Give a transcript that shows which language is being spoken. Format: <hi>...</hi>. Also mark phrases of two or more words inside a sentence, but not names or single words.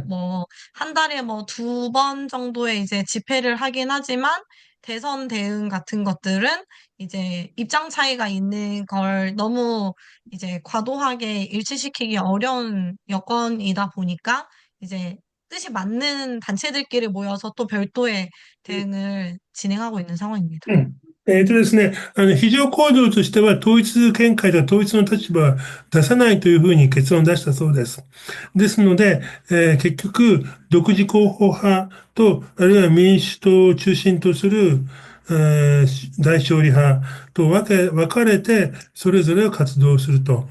<ko>한 달에 뭐 두 번 정도의 이제 집회를 하긴 하지만 대선 대응 같은 것들은 이제 입장 차이가 있는 걸 너무 이제 과도하게 일치시키기 어려운 여건이다 보니까 이제 뜻이 맞는 단체들끼리 모여서 또 별도의 대응을 진행하고 있는 상황입니다.</ko> <ja>うん。ですね、非常行動としては、統一見解と統一の立場は出さないというふうに結論を出したそうです。ですので、結局、独自候補派と、あるいは民主党を中心とする、大勝利派と分かれて、それぞれ活動すると。</ja>